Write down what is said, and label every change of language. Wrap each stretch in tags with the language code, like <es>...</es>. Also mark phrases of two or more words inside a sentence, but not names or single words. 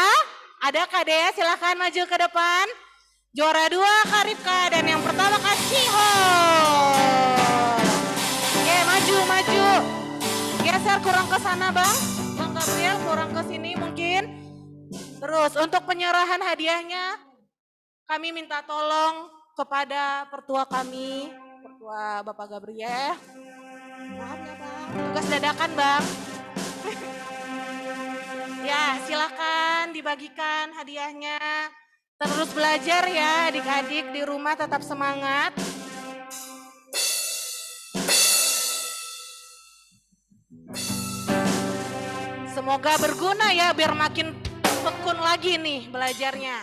<id>Ada Kak Dea, silakan maju ke depan. Juara 2 Kak Rifka dan yang pertama Kak Ciho. Oke, maju. Geser kurang ke sana Bang. Bang Gabriel kurang ke sini mungkin. Terus untuk penyerahan hadiahnya kami minta tolong kepada pertua kami, pertua Bapak Gabriel. Maaf ya Bang, tugas dadakan Bang. Ya, silakan dibagikan hadiahnya. Terus belajar ya adik-adik di rumah, tetap semangat. Semoga berguna ya biar makin tekun lagi nih belajarnya.</id>